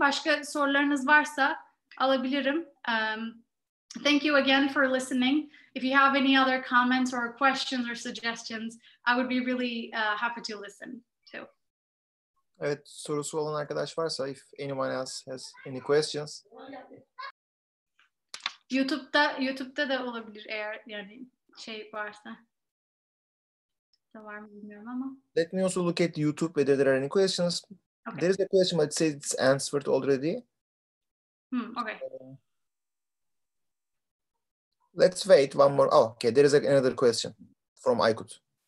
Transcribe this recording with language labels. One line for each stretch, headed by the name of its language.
Turkish: Başka sorularınız varsa alabilirim.
English: Thank you again for listening. If you have any other comments or questions or suggestions, I would be really happy to listen too.
Turkish: Evet, sorusu olan arkadaş varsa,
English: if anyone else has any questions.
Turkish: YouTube'da da olabilir eğer yani şey varsa. Var mı bilmiyorum ama.
English: Let me also look at YouTube whether there are any questions. Okay. There is a question, but it says it's answered already. Okay. Let's wait one more. Oh, okay. There is another question from Aykut.